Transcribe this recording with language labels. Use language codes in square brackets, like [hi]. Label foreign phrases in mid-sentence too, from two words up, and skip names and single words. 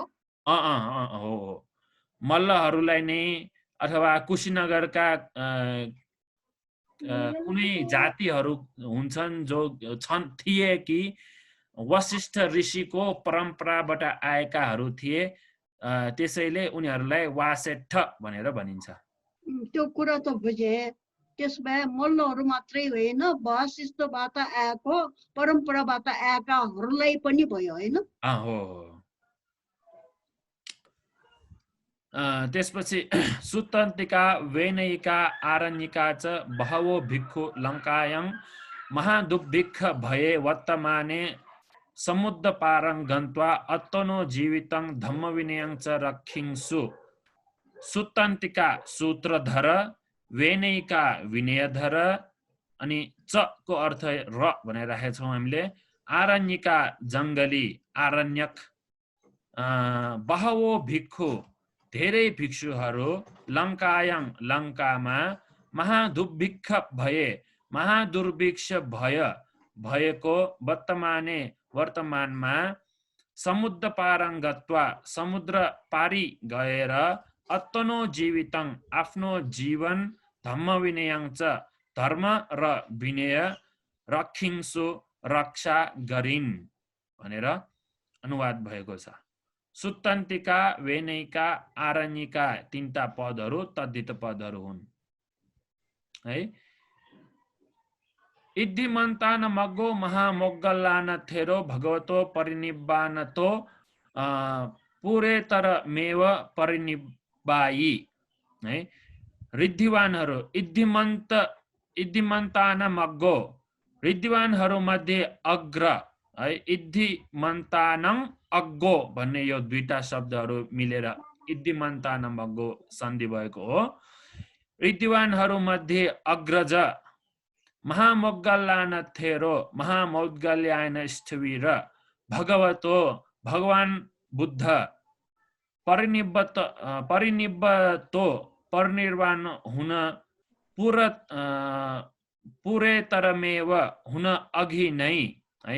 [ne] हो मल्लहरूलाई नै अथवा कुशीनगरका कुनै जातिहरू हुन्छन् जो थिए कि वशिष्ठ ऋषिको परम्पराबाट आएकाहरू थिए, त्यसैले उनीहरूलाई वासेट्ठ भनेर भनिन्छ। त्यो कुरा त बुझे। त्यसभए मल्लहरू मात्रै होइन वासिष्ठबाट आएको परम्पराबाट आएकाहरूलाई पनि भयो होइन? हो। [pi] त्यसपछि सुत्तन्तिका वेनयिका आरण्यिका च बहवो भिक्षु लङ्कायां महादुर्भिक्ष भये वर्तमाने समुद्र पारं गन्त्वा अत्तनो जीवितं धम्मविनयं च रक्षिंसु। [ne] सुत्तन्तिका सूत्रधर, वेनयिका विनयधर, अनि च को अर्थ र भनेर राखेका छौँ हामीले। आरण्यिका जङ्गली आरण्यक, [pi] बहवो भिक्षु [ne] धेरै भिक्षुहरू, लङ्कायां लङ्कामा, महादुर्भिक्ष भए महादुर्भिक्ष भएको वर्तमानमा, [pi] समुद्र पारं गत्वा [ne] समुद्र पारी गएर, [pi] अत्तनो जीवितं [ne] आफ्नो जीवन, [pi] धम्म विनयं च [ne] धर्म र विनय, रक्षिंसु रक्षा गरिन् भनेर अनुवाद भएको छ। [pi] सुत्तन्तिका वेनयिका आरण्यिका [ne] तीनटा पदहरू तद्धित पदहरू हुन् है। [pi] इद्धिमन्तान मग्गो महामोग्गल्लान थेरो भगवतो परिनिब्बानतो पुरेतरमेव परिनिब्बायि है। [ne] रिद्धिवानहरू [pi] इद्धिमन्तान मग्गो, [ne] रिद्धिवानहरू मध्ये अग्र है। [pi] इद्धिमन्तानं अग्गो [ne] भन्ने यो दुईटा शब्दहरू मिलेर [pi] इद्धिमन्तान मग्गो [ne] सन्धि भएको हो। रिद्धिवानहरू मध्ये अग्रज महामोग्गल्लान थेरो, महामौद्गल्यायन स्थविर, भगवतो भगवान बुद्ध, परिनिब्बतो परिनिर्वाण हुन, पुरेतरमेव हुन अघि नै है।